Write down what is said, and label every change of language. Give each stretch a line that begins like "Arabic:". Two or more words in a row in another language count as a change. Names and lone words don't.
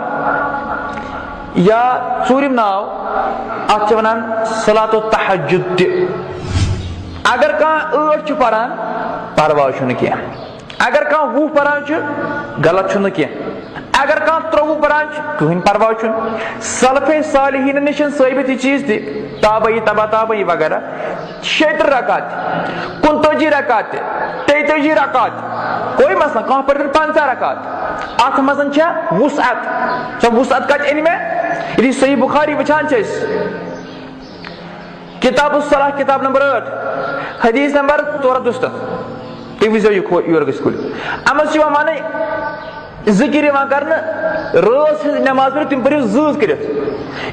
Kashmiri: یا ژوٗرِم ناو اتھ چھِ ونان صلات التحجد تہِ. اگر کانٛہہ 8 چھُ پران پرواے چھُنہٕ کینٛہہ, اگر کانٛہہ 20 پران چھُ غلط چھُنہٕ کینٛہہ, اگر کانٛہہ 33 پران چھُ کٕہٕنۍ پرواے چھُنہٕ. سلفے صالحیٖنن نِش چھِ ثٲبت یہِ چیٖز تہِ, تابعی تبا تابعی وغیرہ, 36 رکعت, 39 رکعت, 33 رکعت,
Urdu: کوئی مسئلہ,
Kashmiri: کانٛہہ پٔرِن 50 رکعت. اتھ منٛز چھےٚ وسعت. سۄ وسعت کتہِ أنۍ مےٚ؟ ییٚلہِ صحیح بخاری وٕچھان چھِ أسۍ, کتاب الصلاح کتاب نمبر 8 حدیث نمبر 467, تُہۍ وٕچھزیو یہِ یورٕ گٔژھِتھ کھوٗلِتھ. اتھ منٛز چھِ یِوان ونٕنۍ ذکر یِوان کرنہٕ رٲژ ہٕنٛز نماز پٔرِو تِم پٔرِو زۭز کٔرِتھ.